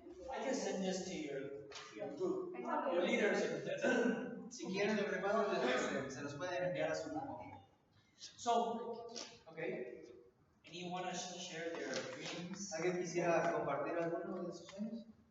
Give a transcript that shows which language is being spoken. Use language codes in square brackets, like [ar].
[en] I can send this to your group, your leaders. [es] Si quieren el recuadro, se los pueden enviar a su grupo. [en] So, [es] ¿Ok? [en] anyone want to share their dreams? [es] ¿Alguien quisiera compartir alguno de sus sueños?